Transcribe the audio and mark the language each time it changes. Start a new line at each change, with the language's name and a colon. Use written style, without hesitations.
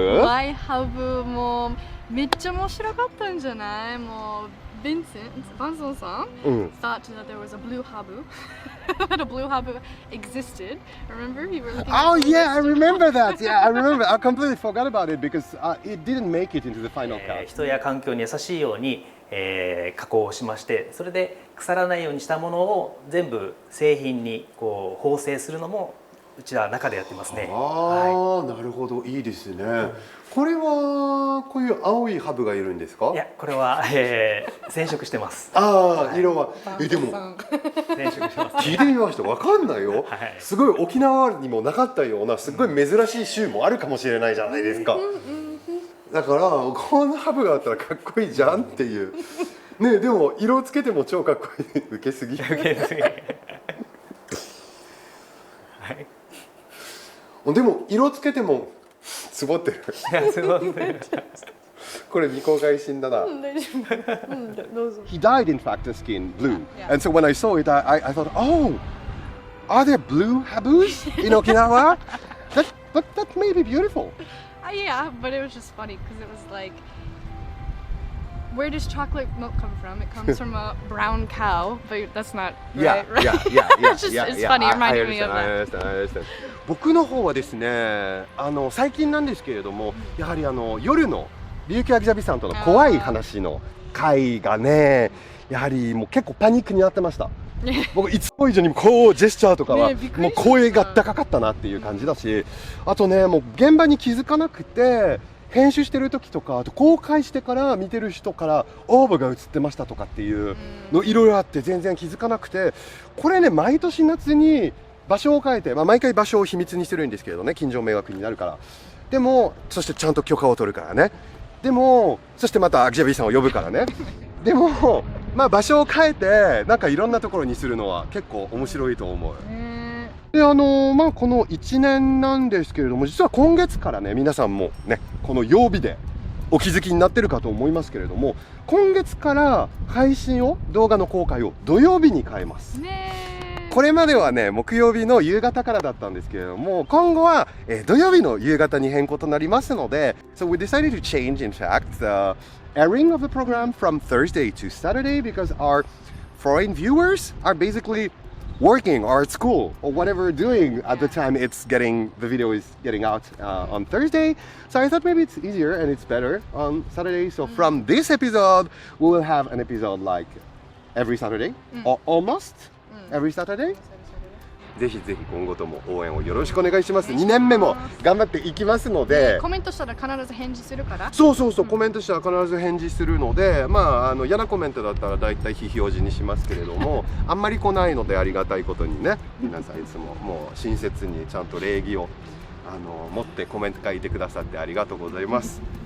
Japanese: Why ハブもめっちゃ面白かったんじゃない？
English: もうバンソンさん thought that there was a blue habu that a blue habu existed. Remember? He really Oh yeah, I remember that. Yeah, I remember. I completely forgot about it because it didn't make it into the final cut.
Japanese: 人や環境に優しいように、加工をしまして、それで腐らないようにしたものを全部製品にこう縫製するのもうちは中でやってますね。なるほど、いいですね。これはこういう青いハブがいるんですか？いや、これは、染色してます。色はでも染色してます、聞いてみました。わかんないよ。すごい沖縄にもなかったようなすごい珍しい州もあるかもしれないじゃないですか。だからこのハブがあったらかっこいいじゃんっていうね。でも色つけても超かっこいい。受けすぎ。でも色つけてもつぼってる。これ未公開シーンだな。
English: He dyed in fact the skin blue, and so when I saw it, I thought, oh, are there blue habus in Okinawa? That may be beautiful. Yeah, but it was just funny because it was like where does chocolate milk come from? It comes from a brown cow, but that's not Yeah, right, right? yeah, yeah, yeah, It's just, yeah, it's yeah. funny, I reminding me of that. understand, I understand.
Japanese: 僕の方はですね、最近なんですけれども、やはり夜の琉球アキジャビさんとの怖い話の回がね、やはりもう結構パニックになってました。僕いつも以上にこうジェスチャーとかはもう声が高かったなっていう感じだし、あとね、もう現場に気づかなくて編集してる時とか、あと公開してから見てる人からオーブが映ってましたとかっていうのいろいろあって全然気づかなくて、これね毎年夏に場所を変えて、毎回場所を秘密にしてるんですけれどね、近所迷惑になるから。でもそしてちゃんと許可を取るからね。でもそしてまたアキジャビさんを呼ぶからね。でも場所を変えてなんかいろんなところにするのは結構面白いと思う。でこの1年なんですけれども、実は今月からね、皆さんもねこの曜日でお気づきになってるかと思いますけれども、今月から配信を動画の公開を土曜日に変えます。これまではね木曜日の夕方からだったんですけれども、今後は、土曜日の夕方に変更となりますので、
English: So we decided to change in fact the airing of the program from Thursday to Saturday because our foreign viewers are basically working or at school or whatever doing at the time the video is getting out on Thursday. So I thought maybe it's easier and it's better on Saturday. So from this episode we will have an episode like every Saturday or almost every Saturday.
Japanese: ぜひぜひ今後とも応援をよろしくお願いします。2年目も頑張っていきますので、コメントしたら必ず返事するから。そう、コメントしたら必ず返事するので、嫌なコメントだったらだいたい非表示にしますけれども、あんまり来ないのでありがたいことにね、皆さんいつももう親切にちゃんと礼儀を持ってコメント書いてくださってありがとうございます。